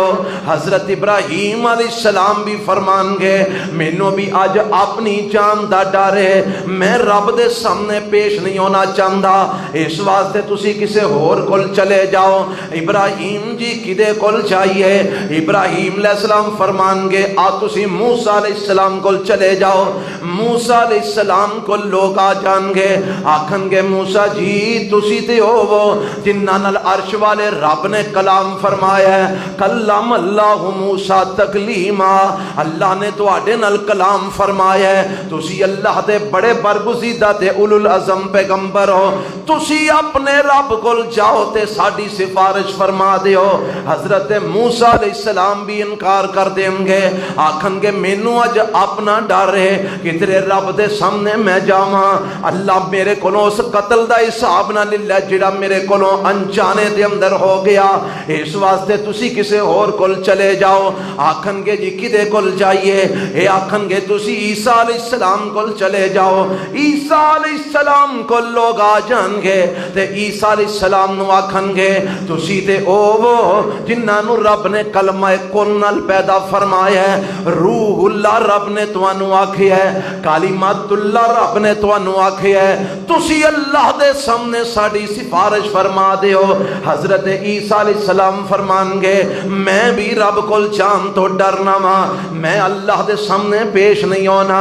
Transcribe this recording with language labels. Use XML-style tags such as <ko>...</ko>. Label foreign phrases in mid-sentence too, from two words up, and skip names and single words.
<pa>حضرت ابراہیم علیہ السلام بھی فرمان گے مینوں بھی اج اپنی جان دا ڈر ہے، میں رب دے سامنے پیش نہیں ہونا چاہتا، اس واسطے تسی کسے ہور کول چلے جاؤ۔ ابراہیم جی کدے کول چاہیے؟ ابراہیم علیہ السلام فرمان گے آ تسی موسیٰ علیہ السلام کول چلے جاؤ۔ موسیٰ علیہ السلام کو لوگ آ جان گے، آکھن گے موسیٰ جی تسی تے ہو وہ جنہاں نال عرش والے رب نے کلام فرمایا ہے،</pa> <ar>کلم اللہ موسیٰ تکلیما،</ar> <pa>اللہ نے تواڈے نال کلام فرمایا ہے، تسی اللہ دے بڑے برگزیدہ تے اولو العزم پیغمبر ہو، تسی اپنے رب کول جاؤ تے ساڈی سفارش فرما دیو۔ حضرت موسیٰ علیہ السلام بھی انکار کر دیں گے، آکھن گے مینوں اج اپنا ڈر ہے کہ تیرے رب دے سامنے میں جاواں، اللہ میرے کولوں اس قتل دا حساب نہ لے جڑا میرے کولوں انجانے دے اندر ہو گیا، اس واسطے تسی کسے اور کول چلے جاؤ۔ آکھن گے جی کدے کول جائیے؟ اے آکھن گے تسی عیسیٰ علیہ السلام کول چلے جاؤ۔ عیسیٰ علیہ السلام کو لوگ آ جان گے تے عیسیٰ علیہ السلام نو آکھن گے تسی تے او وہ جنہاں نو رب نے کلمہ کن نال پیدا فرمایا ہے، روح اللہ رب نے تانوں آکھیا ہے، کلمات اللہ رب نے تانوں آکھیا ہے، تسی اللہ دے سامنے ساڈی سفارش فرما دیو۔ حضرت عیسیٰ علیہ السلام فرمان گے میں بھی رب کول جان تو ڈرنا وا، میں اللہ دے سامنے پیش نہیں ہونا۔</pa>